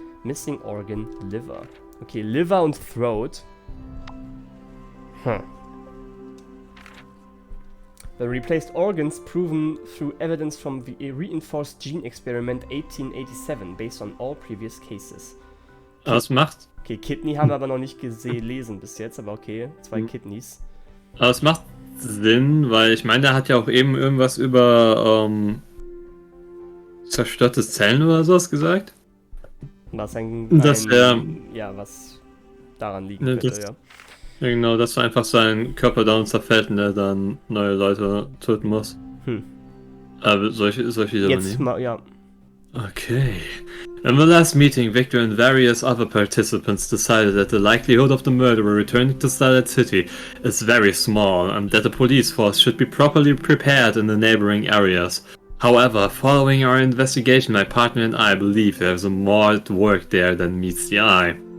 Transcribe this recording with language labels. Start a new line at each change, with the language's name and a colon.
English: Missing organ, liver. Okay, liver und throat. The replaced organs proven through evidence from the reinforced gene experiment 1887 based on all previous cases.
German: Was macht? Okay, Kidney haben wir aber noch nicht gelesen bis jetzt, aber okay, 2 Kidneys. Aber es macht Sinn, weil ich meine, der hat ja auch eben irgendwas über zerstörte Zellen oder sowas gesagt. Was was daran liegen Ne, könnte, ja. Ja, genau, dass einfach sein Körper down zerfällt und er dann neue Leute töten muss. Aber solche Jetzt mal, ja. Okay.
English: In the last meeting, Victor and various other participants decided that the likelihood of the murderer returning to Starlight City is very small and that the police force should be properly prepared in the neighboring areas. However, following our investigation, my partner and I believe there's more at work there than meets the eye.